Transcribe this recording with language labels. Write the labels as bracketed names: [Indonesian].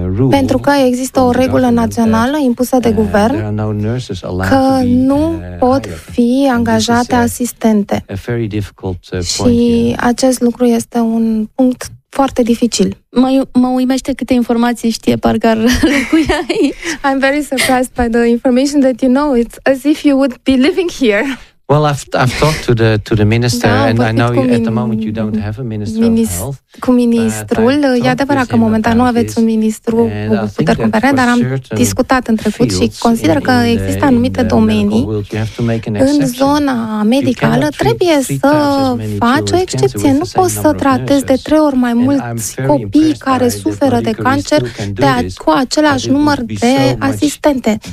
[Romanian] Pentru că există o regulă națională impusă de guvern că nu pot fi angajate asistente. Și acest lucru este un punct foarte dificil. Mă uimește câte informații știe, parcă ar locuia aici. [English] I'm very surprised by the information that you know. It's as if you would be living here. Well, I've talked to the minister and I know at the moment you don't have a minister of health. [Romanian] Cu ministrul, e adevărat că momentan nu aveți un ministru cu puteri cumpărate, dar am discutat în trecut și consider că există anumite domenii în zona medicală, trebuie să faci o excepție. Nu poți să tratezi de trei ori mai mulți copii care suferă de cancer cu același număr de asistente.